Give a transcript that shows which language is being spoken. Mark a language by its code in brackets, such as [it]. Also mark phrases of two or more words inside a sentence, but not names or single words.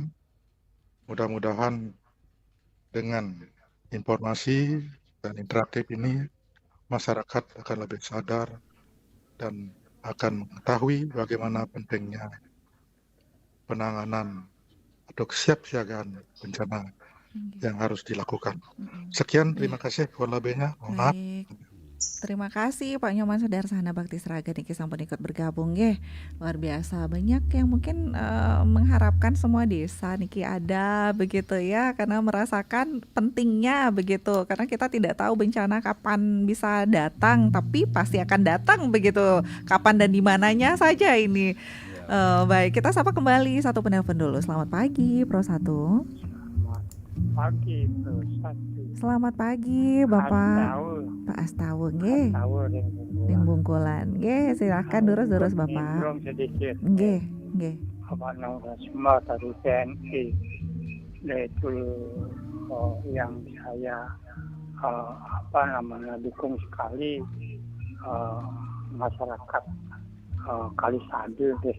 [id] Mudah-mudahan dengan informasi dan interaktif ini, masyarakat akan lebih sadar dan akan mengetahui bagaimana pentingnya penanganan atau kesiapsiagaan bencana yang harus dilakukan. Sekian, terima kasih. Kurang lebihnya, mohon maaf. Baik. Terima kasih Pak Nyoman Sudarsana Bakti Sraga [ban] Niki sampun [id] ikut bergabung nggih. Luar biasa, banyak yang mungkin mengharapkan semua desa niki ada begitu ya, karena merasakan pentingnya begitu. Karena kita tidak tahu bencana kapan bisa datang, tapi pasti akan datang begitu. Kapan dan di mananya saja ini. Baik, kita sapa kembali satu penelpon dulu. Selamat pagi Pro 1. Pagi Pro 1. Selamat pagi Bapak. Pak Astawa nggih. Ning Bungkulan. Nggih, silakan durus-durus Bapak. Belum sedikit. Nggih, nggih. Bapak semua dari TNI. Itu yang saya dukung sekali masyarakat Kalisade deh.